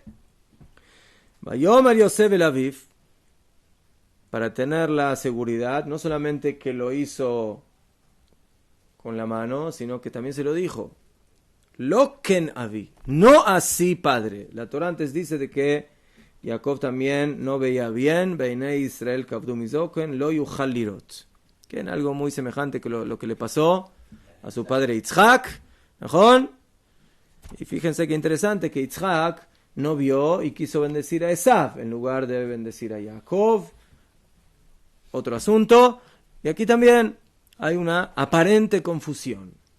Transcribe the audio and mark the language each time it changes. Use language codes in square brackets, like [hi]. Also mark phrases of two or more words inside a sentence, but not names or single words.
[he] ויאמר יוסף אל אביו, [es] para tener la seguridad, no solamente que lo hizo con la mano, sino que también se lo dijo. [he] לא כן אבי, [es] no así padre. La Torah antes dice de que Jacob también no veía bien, [he] ועיני ישראל כבדו מזקן לא יוכל לראות. [es] Que en algo muy semejante que lo que le pasó a su padre Yitzhak, ¿no? Y fíjense qué interesante que Yitzhak no vio y quiso bendecir a Esav en lugar de bendecir a Jacob. Otro asunto. Y aquí también hay una aparente confusión.